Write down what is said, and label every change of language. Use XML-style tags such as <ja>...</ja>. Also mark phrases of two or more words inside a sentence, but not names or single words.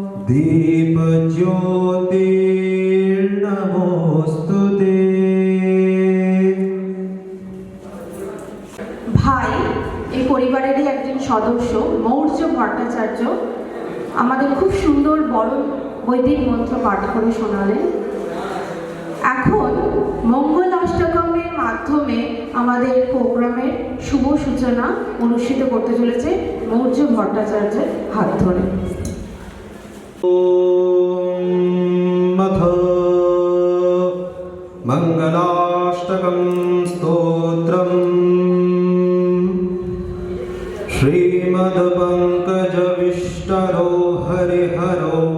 <sa>दीपज्योतिर्नमोऽस्तुते।</sa> <bn>ভাই এই পরিবারেরই একজন সদস্য মৌর্য ভট্টাচার্য আমাদের খুব সুন্দর বড় বৈদিক মন্ত্র পাঠ করে শোনালেন। এখন মঙ্গল অষ্টকমের মাধ্যমে আমাদের প্রোগ্রামের শুভ সূচনা অনুষ্ঠিত করতে চলেছে মৌর্য ভট্টাচার্যের হাত ধরে।</bn> <sa>अथ मङ्गलाष्टकं स्तोत्रम् श्रीमद्पङ्कजविष्टरो हरिहरो</sa>